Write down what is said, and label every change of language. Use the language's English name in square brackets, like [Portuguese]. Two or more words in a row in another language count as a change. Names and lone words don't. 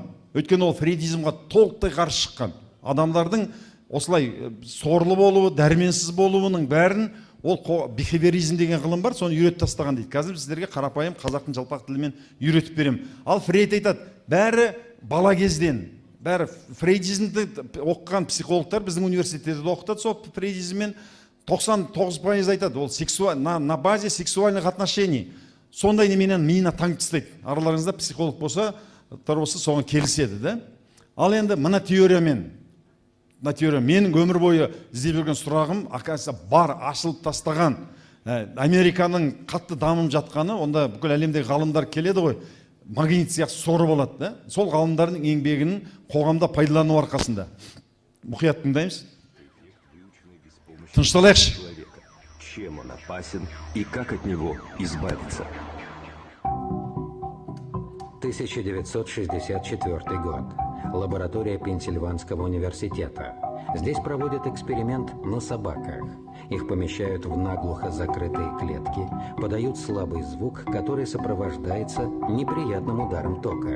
[Kazakh] Өйткені ол фрейдизмға толықтай қарсы шыққан. Адамдардың осылай сорлы болуы, дәрменсіз болуының бәрін ол бихевиоризм деген ғылым бар, соны үйретіп тастаған дейді. Қазір сіздерге қарапайым қазақтың жалпақ тілімен үйретіп берем. Ал Фрейд айтады, бәрі бала кезден, бәрі фрейдизмді оқыған психологтар біздің университетте оқытады, сол фрейдизммен 99% айтады, ол [Russian] на базе сексуальных отношений. [Kazakh] сондай неменен миына таңып тастайды. Араларыңызда психолог болса, соған келіседі да. Ал енді мына теориямен, менің өмір бойы іздеп жүрген сұрағым, оказывается, бар, ашылып тастаған. Американың қатты дамып жатқаны, онда бүкіл әлемдегі ғалымдар келеді ғой, магнит сияқты сорып алады да. Сол ғалымдардың еңбегінің қоғамда пайдалану арқасында. Мұқият тыңдаймыз. Тынышталайықшы. [Russian] Чем он опасен и как от него избавиться? 1964 год. Лаборатория Пенсильванского университета. Здесь проводят эксперимент на собаках. Их помещают в наглухо закрытые клетки, подают слабый звук, который сопровождается неприятным ударом тока.